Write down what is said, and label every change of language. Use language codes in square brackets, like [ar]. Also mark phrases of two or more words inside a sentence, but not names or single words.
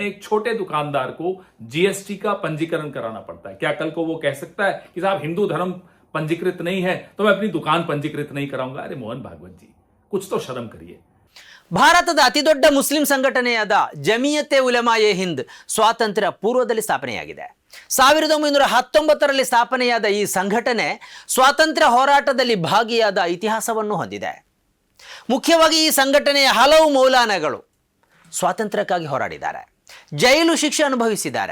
[hi] एक छोटे दुकानदार को GST का पंजीकरण कराना पड़ता है. क्या कल को वो कह सकता है कि साहब हिंदू धर्म पंजीकृत नहीं है तो मैं अपनी दुकान पंजीकृत नहीं कराऊंगा? अरे मोहन भागवत जी, कुछ तो शर्म करिए। [kn] ಭಾರತದ ಅತಿದೊಡ್ಡ ಮುಸ್ಲಿಂ ಸಂಘಟನೆಯಾದ ಜಮಿಯತೆ ಉಲಮಾಯೆ ಹಿಂದ್ ಸ್ವಾತಂತ್ರ್ಯ ಪೂರ್ವದಲ್ಲಿ ಸ್ಥಾಪನೆಯಾಗಿದೆ. 1919ರಲ್ಲಿ ಸ್ಥಾಪನೆಯಾದ ಈ ಸಂಘಟನೆ ಸ್ವಾತಂತ್ರ್ಯ ಹೋರಾಟದಲ್ಲಿ ಭಾಗಿಯಾದ ಇತಿಹಾಸವನ್ನು ಹೊಂದಿದೆ. ಮುಖ್ಯವಾಗಿ ಈ ಸಂಘಟನೆಯ ಹಲವು ಮೌಲಾನಾಗಳು ಸ್ವಾತಂತ್ರ್ಯಕ್ಕಾಗಿ ಹೋರಾಡಿದ್ದಾರೆ, ಜೈಲು ಶಿಕ್ಷೆ ಅನುಭವಿಸಿದ್ದಾರೆ.